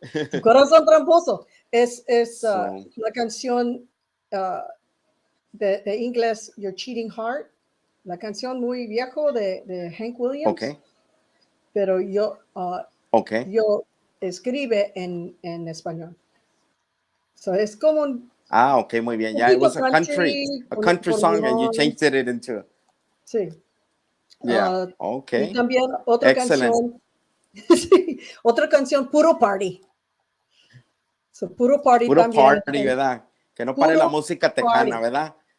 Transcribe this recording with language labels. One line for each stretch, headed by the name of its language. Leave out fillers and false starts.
Spanish: Tu Corazón Tramposo es la canción de inglés, Your Cheating Heart. La canción muy viejo de Hank Williams.
English: Okay.
Spanish: Pero yo escribe en español. So es como un okay, muy bien.
English: Yeah, it was a country song and you changed it into.
Spanish: Sí.
English: Yeah, okay.
Spanish: Y también otra canción. Sí, otra canción, Puro Party. So, Puro Party también. Puro party, ¿verdad? Que no pare la música tejana, ¿verdad?